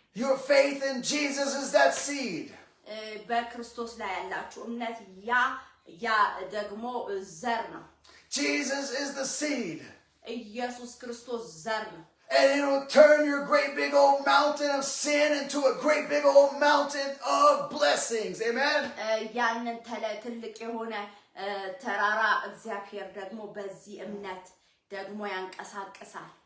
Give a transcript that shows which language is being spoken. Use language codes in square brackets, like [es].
[en] Your faith in Jesus is that seed. [am] በክርስቶስ ላይ ያላችሁ እምነት ያ ደግሞ ዘር ነው። [en] Jesus is the seed. [am] ኢየሱስ ክርስቶስ ዘር ነው። [en] And it'll turn your great big old mountain of sin into a great big old mountain of blessings. Amen? [am] ያንን ትልቅ የሆነ ተራራ እግዚአብሔር ደግሞ በዚህ እምነት ደግሞ ያንቀሳቅሳል።